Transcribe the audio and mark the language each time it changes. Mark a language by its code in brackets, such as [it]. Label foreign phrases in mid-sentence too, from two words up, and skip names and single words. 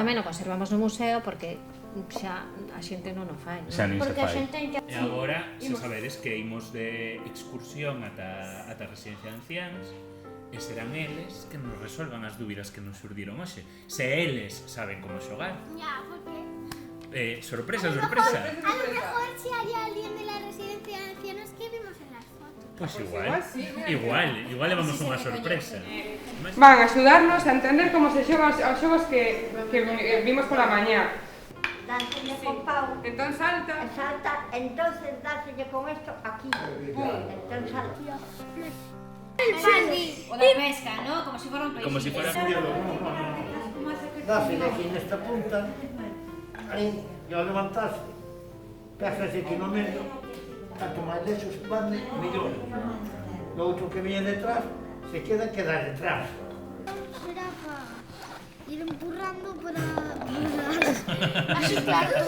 [gl] tamén o conservamos no museo porque xa a xente non o fai. Non? Xa nin se Porque a fai. xente que... E agora, se sabedes que imos de excursión ata a residencia de anciáns, e serán eles que nos resolvan as dúbidas que nos surdiron hoxe. Se eles saben como xogar. Ya, porque... Sorpresa. [es] A lo mejor si hay alguien de la residencia de ancianos que vimos en las fotos. [gl] Pois igual levamos unha sorpresa. Van a axudarnos a entender como se xogan os xogos que vimos pola mañá. Dárselle con pau, Entón salta. [es] salta, entonces dárselle con esto aquí. Entonces salta. [gl] O de pesca, ¿no? [es] Como si fuera [gl] un peixe. [es] Como si fuera... [gl] Dásele aquí nesta punta, aí, e ao levantarse, pégase aquí no medio, tanto máis lexos van, mellor. O outro que [es] viene detrás, se queda detrás. [gl] Será para ir empurrando para asustar todo.